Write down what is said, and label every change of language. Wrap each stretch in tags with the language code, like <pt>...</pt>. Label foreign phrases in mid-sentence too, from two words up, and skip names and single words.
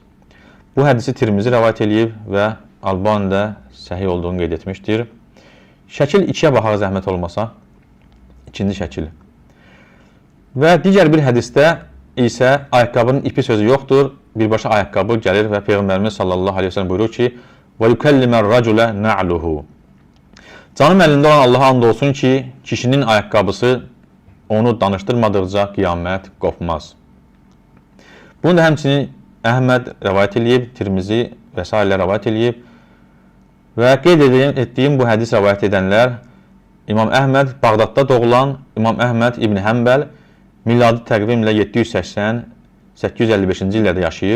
<az>Bu hədisi Tirmizi rəvayət edib və Albani də səhih olduğunu qeyd etmişdir. Şəkil 2-yə baxaq zəhmət olmasa. İkinci şəkil. Və digər bir hədisdə isə ayaqqabının ipi sözü yoxdur. Birbaşa ayaqqabı gəlir və Peyğəmbərimiz</az> <ar>صلى الله عليه وسلم</ar> <az>buyurur ki,</az> <ar>وَيُكَلِّمَ الرَّجُلَ نَعْلُهُ.</ar> <az>Canım əlində olan Allaha and olsun ki, kişinin ayaqqabısı onu danışdırmadıqca qiyamət qopmaz. Bunu da həmçinin Əhməd rəvayət edib, Tirmizi və s. rəvayət edib və qeyd etdiyim bu hədis rəvayət edənlər İmam Əhməd Bağdadda doğulan İmam Əhməd İbn Həmbəl miladi təqvimlə 780-855-ci illərdə yaşayıb.</az>